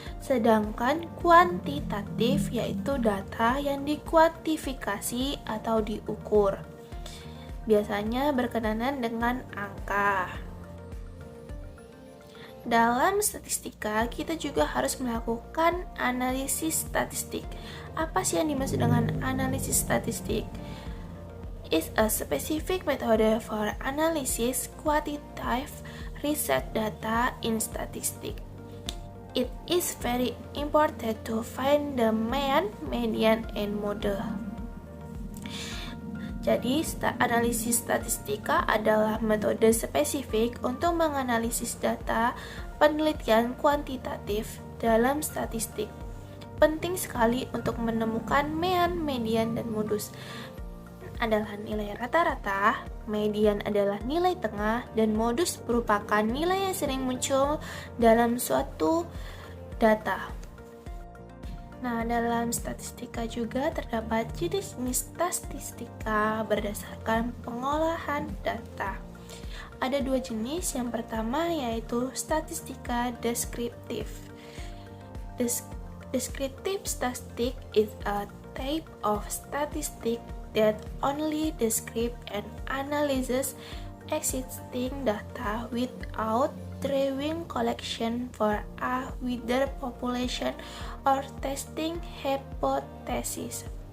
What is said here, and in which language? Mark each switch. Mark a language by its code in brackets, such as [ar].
[id] Sedangkan kuantitatif yaitu data yang dikuantifikasi atau diukur. Biasanya berkenaan dengan angka. Dalam statistika, kita juga harus melakukan analisis statistik. Apa sih yang dimaksud dengan analisis statistik? [en] It's a specific method for analysis quantitative research data in statistics. It is very important to find the mean, median, and model. [id] Jadi, analisis statistika adalah metode spesifik untuk menganalisis data penelitian kuantitatif dalam statistik. Penting sekali untuk menemukan mean, median, dan modus. Adalah nilai rata-rata, median adalah nilai tengah, dan modus merupakan nilai yang sering muncul dalam suatu data. Nah, dalam statistika juga terdapat jenis-jenis statistika berdasarkan pengolahan data. Ada dua jenis, yang pertama yaitu statistika deskriptif. [en] Descriptive statistic is a type of statistic that only describe and analyzes existing data without drawing collection for a wider population or testing hypothesis.